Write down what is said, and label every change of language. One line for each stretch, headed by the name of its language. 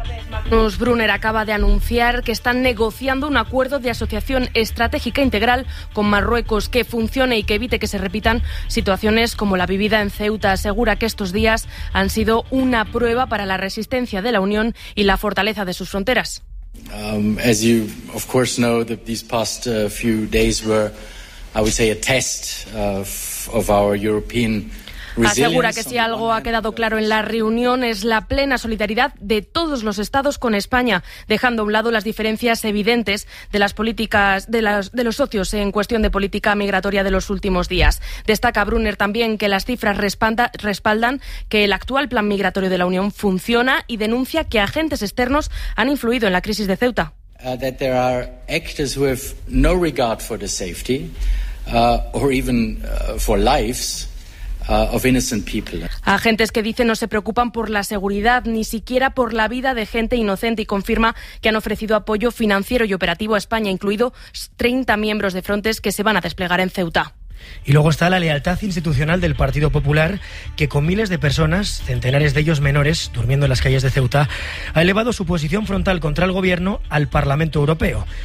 Spanish: Magnus Brunner acaba de anunciar que están negociando un acuerdo de asociación estratégica integral con Marruecos que funcione y que evite que se repitan situaciones como la vivida en Ceuta. Asegura que estos días han sido una prueba para la resistencia de la Unión y la fortaleza de sus fronteras.
English: As you of course know, these past few days were, I would say, a test of our European.
Spanish: Asegura que si algo ha quedado claro en la reunión es la plena solidaridad de todos los estados con España, dejando a un lado las diferencias evidentes de las políticas de los socios en cuestión de política migratoria de los últimos días. Destaca Brunner también que las cifras respaldan que el actual plan migratorio de la Unión funciona y denuncia que agentes externos han influido en la crisis de Ceuta.
English: That there are actors with no regard for the safety or even for lives. Of innocent people.
Spanish: Agentes que dicen no se preocupan por la seguridad, ni siquiera por la vida de gente inocente, y confirma que han ofrecido apoyo financiero y operativo a España, incluido 30 miembros de Frontex que se van a desplegar en Ceuta. Y luego está la lealtad institucional del Partido Popular, que con miles de personas, centenares de ellos menores, durmiendo en las calles de Ceuta, ha elevado su posición frontal contra el gobierno al Parlamento Europeo.